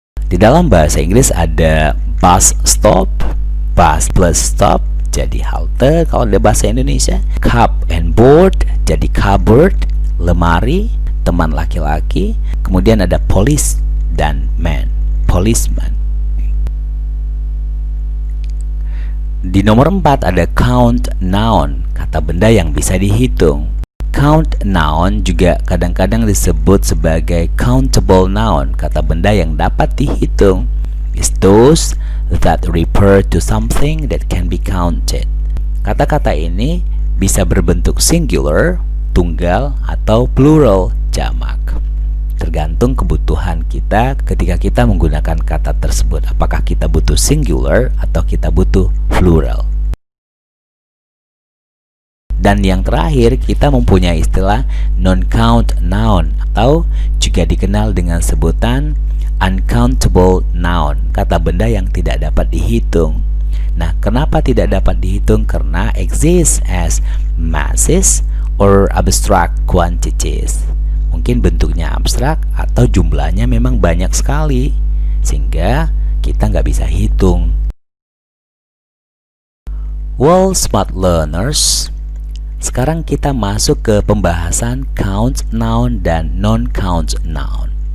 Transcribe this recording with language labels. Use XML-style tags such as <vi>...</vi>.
<id>Di dalam bahasa Inggris ada bus stop, bus plus stop jadi halte kalau di bahasa Indonesia, cup and board jadi cupboard, lemari, teman laki-laki, kemudian ada police dan man, policeman. Di nomor 4 ada count noun, kata benda yang bisa dihitung. Count noun juga kadang-kadang disebut sebagai countable noun, kata benda yang dapat dihitung.</id> <en>Is those that refer to something that can be counted.</en> <id>Kata-kata ini bisa berbentuk singular, tunggal, atau plural, jamak. Tergantung kebutuhan kita ketika kita menggunakan kata tersebut. Apakah kita butuh singular atau kita butuh plural. Dan yang terakhir, kita mempunyai istilah non-count noun atau juga dikenal dengan sebutan uncountable noun, kata benda yang tidak dapat dihitung. Nah, kenapa tidak dapat dihitung?</id> <en>Karena exist as masses or abstract quantities.</en> <id>Mungkin bentuknya abstrak atau jumlahnya memang banyak sekali, sehingga kita nggak bisa hitung.</id> <en>Well, smart learners,</en> <id>sekarang kita masuk ke pembahasan count noun dan non-count noun.</id>